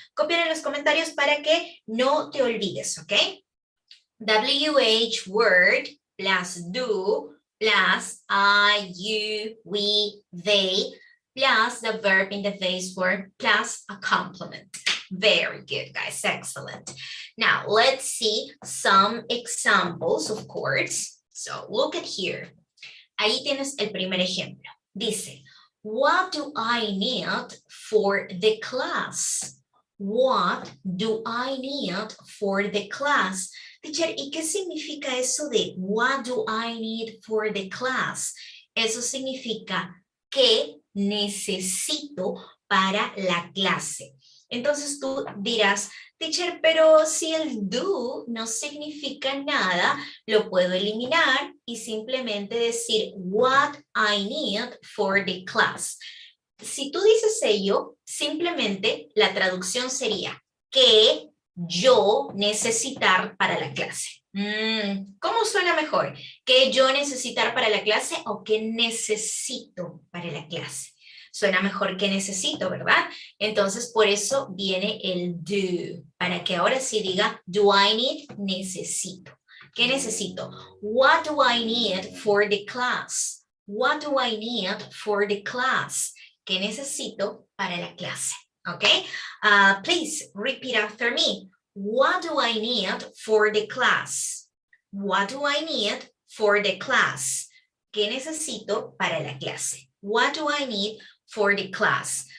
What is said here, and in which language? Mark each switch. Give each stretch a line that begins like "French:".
Spanish: Copiar en los comentarios para que no te olvides, ¿ok?
English: WH word plus do plus I, you, we, they plus the verb in the base form plus a complement. Very good, guys. Excellent. Now, let's see some examples, of course. So, look at here.
Spanish: Ahí tienes el primer ejemplo. Dice,
English: what do I need for the class? What do I need for the class?
Spanish: Teacher, ¿y qué significa eso de
English: what do I need for the class?
Spanish: Eso significa ¿qué necesito para la clase? Entonces tú dirás, teacher, pero si el do no significa nada, lo puedo eliminar y simplemente decir
English: what I need for the class.
Spanish: Si tú dices ello, simplemente la traducción sería que yo necesitar para la clase. ¿Cómo suena mejor? ¿Que yo necesitar para la clase o que necesito para la clase? Suena mejor que necesito, ¿verdad? Entonces, por eso viene el do, para que ahora sí diga,
English: do I need?
Spanish: Necesito. ¿Qué necesito?
English: What do I need for the class? What do I need for the class?
Spanish: ¿Qué necesito para la clase?
English: Okay? Please repeat after me. What do I need for the class? What do I need for the class?
Spanish: ¿Qué necesito para la clase?
English: What do I need for the class?